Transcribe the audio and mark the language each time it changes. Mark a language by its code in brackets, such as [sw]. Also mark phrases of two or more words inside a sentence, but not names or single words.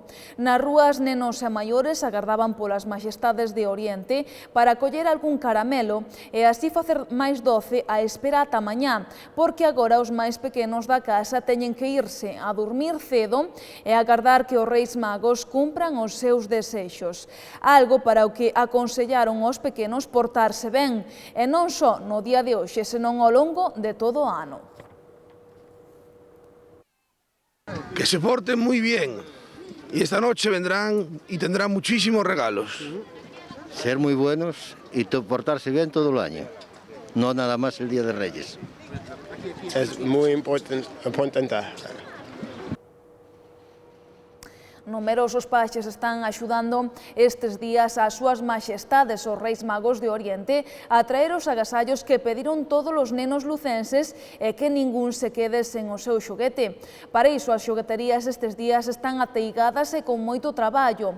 [gl] Nas rúas, nenos e maiores agardaban polas maxestades de Oriente para coller algún caramelo e así facer máis doce a espera ata mañá, porque agora os máis pequenos da casa teñen que irse a dormir cedo e agardar que os Reis Magos cumpran os seus desexos. Algo para o que aconsellaron aos pequenos portarse ben, e non só no día de hoxe, senón ao longo de todo o ano. [es] Que se porten muy bien y esta noche vendrán y tendrán muchísimos regalos. Ser muy buenos y portarse bien todo el año. No nada más el Día de Reyes. Es muy importante. [gl] Numerosos paxes están axudando estes días ás súas maxestades os Reis Magos de Oriente a traer os agasallos que pediron todos os nenos lucenses e que ningún se quede sen o seu xoguete. Para iso, as xogueterías estes días están ateigadas e con moito traballo.